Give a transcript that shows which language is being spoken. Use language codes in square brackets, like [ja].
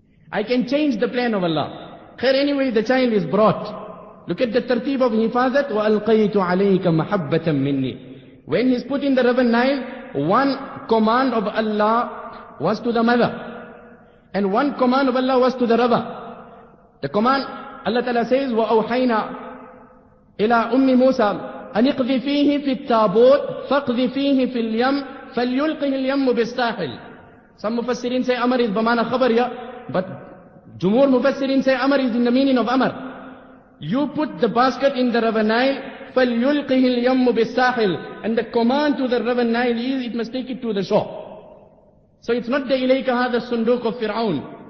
[en] I can change the plan of Allah. Khair, anyway, the child is brought. Look at the tartib of hifazat. [ar] وَأَلْقَيْتُ عَلَيْكَ مَحَبَّةً مِنِّي. [en] When he's put in the river Nile, one command of Allah was to the mother. And one command of Allah was to the river. The command, Allah Ta'ala says, [ar] وَأَوْحَيْنَا إِلَىٰ أُمِّ مُوسَى أَنِ اقْذِفِيهِ فِي التَّابُوتِ فَاقْذِفِيهِ فِي الْيَمِّ فَلْيُلْقِهِ الْيَمُّ بِالسَّاحِلِ. [en] Some mufassirin say Amr is bamana khabar here, but Jumhur mufassirin say Amr is in the meaning of Amr. You put the basket in the river Nile, [ar] فَلْيُلْقِهِ الْيَمُّ بِالسَّاحِلِ. [en] And the command to the river Nile is, it must take it to the shore. So it's not the [ar] إِلَيْكَ هَذَا السُّنْدُوقُ [en] of Fir'aun.